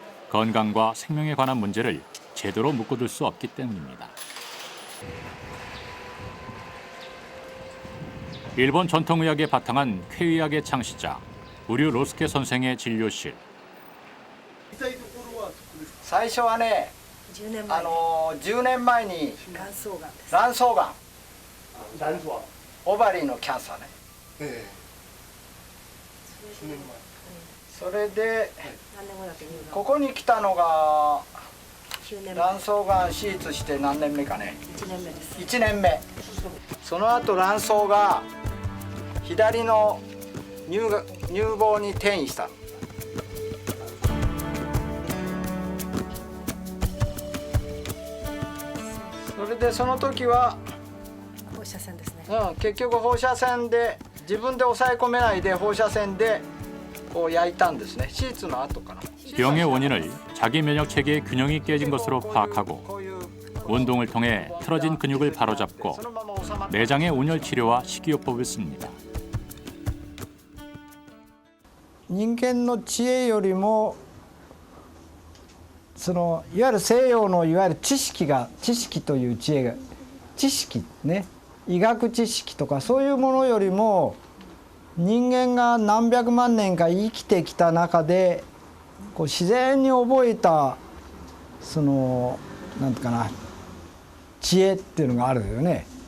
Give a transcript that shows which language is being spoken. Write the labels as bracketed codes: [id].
[ko] 건강과 생명에 관한 문제를 제대로 묶어둘 수 없기 때문입니다. 일본 전통의학에 바탕한 쾌의학의 창시자 우류 로스케 선생의 진료실. [ja] 最初はね、10年前に卵巣がん、 [en] オバリー [ja] の [en] キャンサー [ja] ね。それでここに来たのが卵巣がん手術して何年目かね。 1年目。その後卵巣が左の乳房に転移した。それでその時は放射線ですね。結局放射線で自分で抑え込めないで放射線でこう焼いたんですね。手術の後かな。 [ko] 병의 원인을 자기 면역 체계의 균형이 깨진 것으로 파악하고 운동을 통해 틀어진 근육을 바로잡고 내장의 온열 치료와 식이요법을 씁니다. [ja] 人間の知恵よりもそのいわゆる西洋のいわゆる知識という知恵が知識ね、医学知識とかそういうものよりも人間が何百万年か生きてきた中でこう自然に覚えたそのなんていうかな知恵っていうのがあるよね。